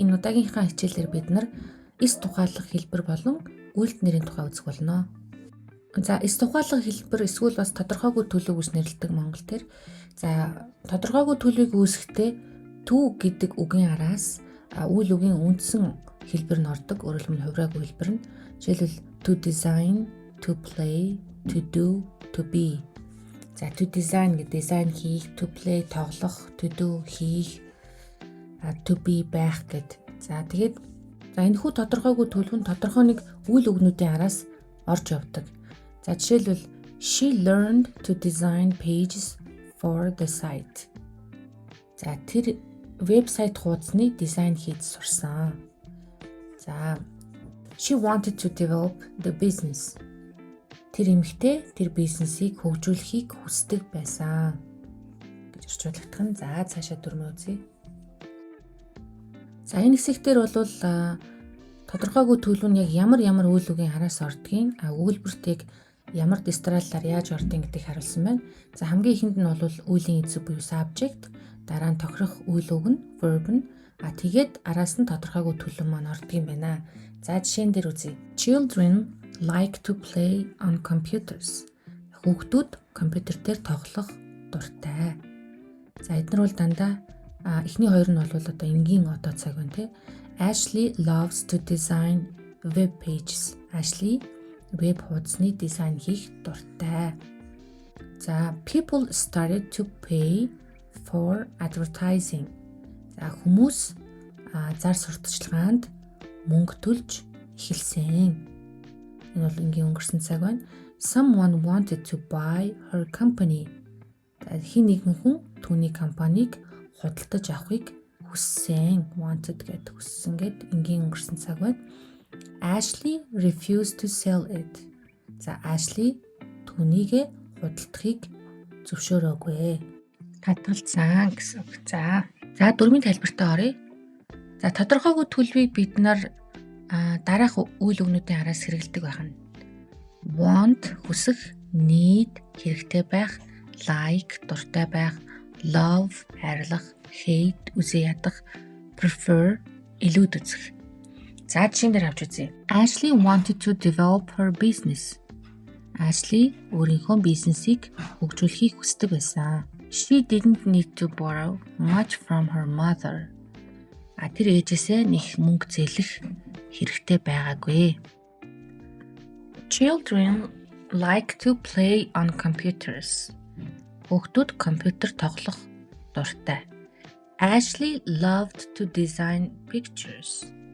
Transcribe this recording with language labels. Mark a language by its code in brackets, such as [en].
[mn] Энэ удаагийнхаа хичээлээр бид нар эс тухайлах хэлбэр болон үйлт нэрийн тухай үзэх болно. За эс тухайлах хэлбэр эсвэл бас тодорхойгүй төлөв гэж нэрлэдэг монгол төр. За тодорхойгүй төлөвийг үүсгэхдээ төв гэдэг үгийн араас үйл үгийн үндсэн хэлбэр нь ордог. Өөрөөр хэлбэл хувраагүй хэлбэр нь. Жишээлбэл [en] to design, to play, to do, to be. [mn] За [en] to design [mn] гэдэг дизайн хийх, [en] to play [mn] тоглох, [en] to do [mn] хийх, [en] to be [mn] байх гэд. За тэгээд энэхүү тодорхойгүй төлөв нь тодорхой нэг үйл өгнүүдийн араас орж явдаг. За жишээлбэл [en] she learned to design pages for the site. [mn] За тэр вебсайт хуудасны дизайн хийж сурсан. За [en] she wanted to develop the business. [mn] Тэр эмэгтэй тэр бизнесийг хөгжүүлэхийг хүсдэг байсан гэж орчуулгадах нь. За цаашаа дүрмээ үзье. За энэ хэсэгтэр бол тодорхойгүй төлөв нь яг ямар үйл үгийн хараас ордгийг, өгүүлбэртийг ямар дистраллаар яаж ордгийг гэдгийг харуулсан байна. За хамгийн ихэнд нь бол үеийн эзэг буюу subject, дараа нь тохирох үйл үг нь verb нь, тэгээд араас нь тодорхойгүй төлөв маань ордгийг байна. За жишээн дээр үзье. [en] Children like to play on computers. [mn] Хүүхдүүд компьютер дээр тоглох дуртай. За эдгээр бол дандаа эхний хоёр нь бол одоо энгийн одоо цаг байна тий. [en] Ashley loves to design web pages. [mn] Ashley веб хуудасны дизайн хийх дуртай. За [en] people started to pay for advertising. [mn] За хүмүүс зар сурталчилгаанд мөнгө төлж эхэлсэн. Энэ бол ингийн өнгөрсөн цаг байна. [en] Someone wanted to buy her company. [mn] Хин нэгэн хүн түүний компанийг худалдаж авахыг хүссэн. Wanted гэд хүссэн гэд ингийн өнгөрсөн цаг байна. [en] Ashley refused to sell it. [mn] За Ashley түүнийг худалдахыг зөвшөөрөөгүй. Татгалзсан гэсэн үг. За дүрмийн тайлбартаа оръё. За тодорхойгүй төлөвийг бид нар дараах үйл өгнүүдийн араас хэрэгэлдэг байна. Want хүсэх, need хэрэгтэй байх, like дуртай байх, love хайрлах, hate үзий ядах, prefer илүүд үзэх. За жишээн дээр авч үзье. [en] Ashley wanted to develop her business. [mn] Ashley өөрийнхөө бизнесийг хөгжүүлэхийг хүсдэг байсан. [en] She didn't need to borrow much from her mother. [mn] Тэр ээжээсээ нэг мөнгө зээлэх хэрэгтэй байгаагүй. [en] Children like to play on computers. [mn] Хүүхдүүд компьютер тоглох дуртай. [en] Ashley loved to design pictures.